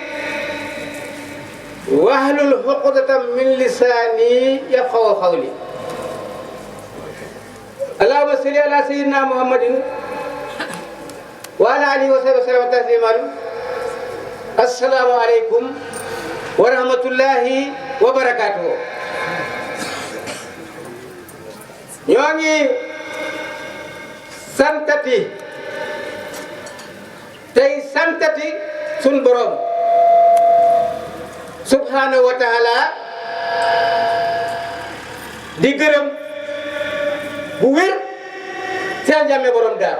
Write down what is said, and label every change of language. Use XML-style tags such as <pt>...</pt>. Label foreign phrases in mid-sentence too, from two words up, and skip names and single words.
<ar>واحلل عقدة من لساني يفقهوا قولي اللهم صل على سيدنا محمد وعلى آله وصحبه وسلم تسليما السلام عليكم ورحمة الله وبركاته</ar> <wo>ñoo ngi santati tey santati sun borom</wo> <ar>سبحانه وتعالى</ar> <wo>di gërëm bu wér seen jàmme borom daaru</wo>